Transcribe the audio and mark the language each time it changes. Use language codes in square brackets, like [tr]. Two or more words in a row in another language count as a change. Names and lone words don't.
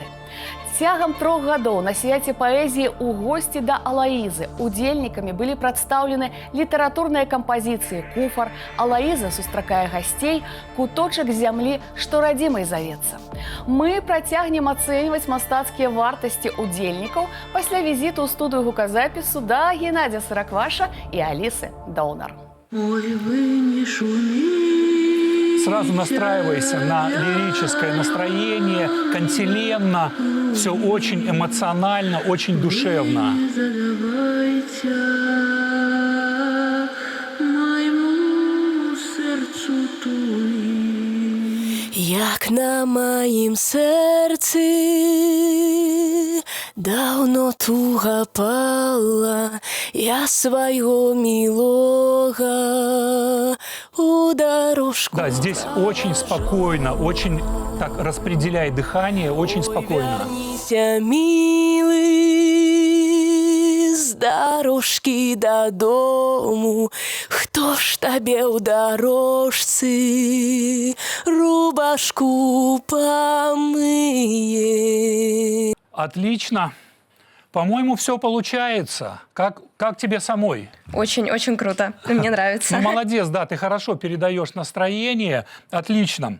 [be] Цягам 3 гадоў на свяце паэзіі ў госці да Алаізы удзельнікамі былі прадстаўлены літаратурныя кампазіцыі «Куфар», «Алаіза сустракае гасцей», «Куточак зямлі, што радзімай завецца». Мы працягнем ацэньваць мастацкія вартасці удзельнікаў пасля візіту ў студыю гуказапісу да Геннадзя Саракваша і Алісы Доўнар. [ru] Ой, вы не шумите. Сразу настраивайся на лирическое настроение, кантилемно, все очень эмоционально, очень душевно. Задавайте моему сердцу туги. [be] Як на маім серцы давно туга пала, я свайго милога у дорожку. [ru] Да, здесь очень спокойно, очень так распределяй дыхание, очень спокойно. [be] Верніся, милый, з дорожки додому. Хто ж табе ў дорожцы рубашку помые? [ru] Отлично. По-моему, все получается. Как тебе самой? Очень-очень круто. Мне нравится. Ну, молодец, да, ты хорошо передаешь настроение. Отлично.